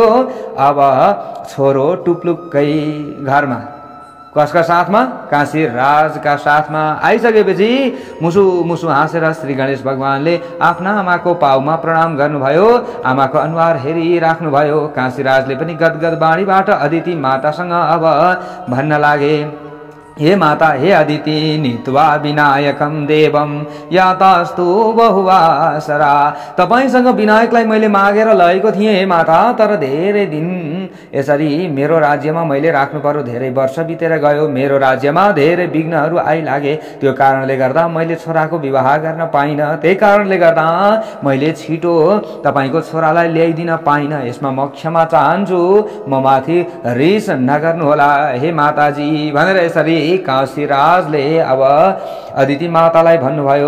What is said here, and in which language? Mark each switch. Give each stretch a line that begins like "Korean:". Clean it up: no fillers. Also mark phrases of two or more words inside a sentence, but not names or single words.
Nepali: अब छोरो टुप्लुक्कै घरमा, कसका साथमा? काशी राजका साथमा आइसकेपछि मुसु मुसु हाँसेर श्री गणेश भगवानले आफ्ना आमाको पाउमा प्रणाम गर्नुभयो, आमाको अनुहार हेरिराख्नुभयो। काशीराजले पनि गदगद बाणीबाट अदिति मातासँग अब भन्न लागे,
Sanskrit: हे माता, हे अदिति, नीत्वा विनायकम देवम यातास्तु बहुवासरा।
Nepali: तपाईसँग विनायकलाई मैले मागेर लगेको थिएँ हे माता, तर धेरै दिन यसरी मेरो राज्यमा मैले राख्नु पर्यो, धेरै वर्ष बितेर गयो, मेरो राज्यमा धेरै विघ्नहरू आइलागे, त्यो कारणले गर्दा मैले छोराको विवाह गर्न पाइनँ, त्यही कारणले गर्दा मैले छिटो तपाईँको छोरालाई ल्याइदिन पाइनँ, यसमा म क्षमा चाहन्छु, म माथि रिस नगर्नुहोला हे माताजी भनेर यसरी काशीराजले अब अदिति मातालाई भन्नुभयो।